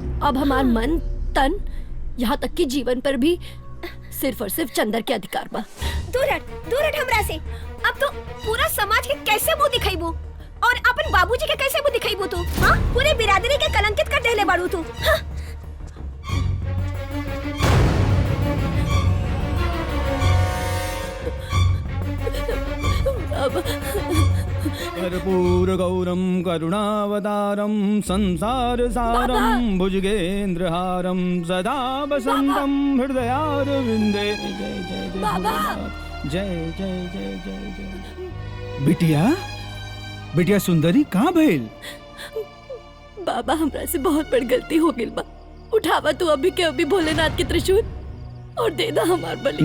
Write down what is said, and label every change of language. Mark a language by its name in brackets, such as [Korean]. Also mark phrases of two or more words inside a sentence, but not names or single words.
[Bhojpuri] अब हमार मन तन यहाँ तक कि जीवन पर भी सिर्फ और सिर्फ चंदर के अधिकार बा। दूर हट हमरा से। अब तो पूरा समाज के कैसे मुंह दिखाईबू और अपन बाबूजी के कैसे मुंह दिखाईबू तू? हाँ, पूरे बिरादरी के कलंकित कर देले बाड़ू तू। हाँ? [Sanskrit] कर्पूर गौरम करुणावतारम संसार सारम भुजगेंद्रहारम सदा वसंतम हृदयारविंदे। [Bhojpuri] जय जय जय बाबा। जय जय जय जय जय। बिटिया बिटिया सुंदरी कहाँ भइल? बाबा हमरा से बहुत बड़ी गलती हो गई बा। उठावा तू अभी के अभी भोलेनाथ के त्रिशूल और दे दा हमार बलि।